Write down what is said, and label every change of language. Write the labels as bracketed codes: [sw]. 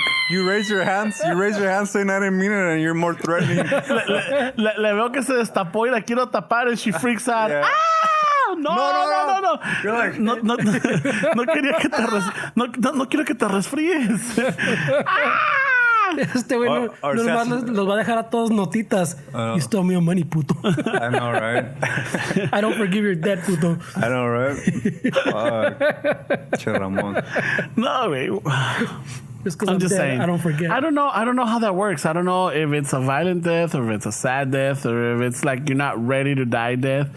[en] You raise your hands saying I didn't mean it, and you're more threatening. [es] Le veo que se destapó y la quiero tapar [en] and she freaks out. Yeah. Ah! No. You're like, [es] No quería que no quiero que te resfríes. Este güey nomás los va a dejar a todos notitas. [en] You stole me your money, puto. I know, right? I don't forgive your debt, puto. I know, right? Che Ramon. [es] No, güey. [en] Just because I'm I'm just dead, saying. I don't forget. I don't know how that works. I don't know if it's a violent death or if it's a sad death or if it's like you're not ready to die death.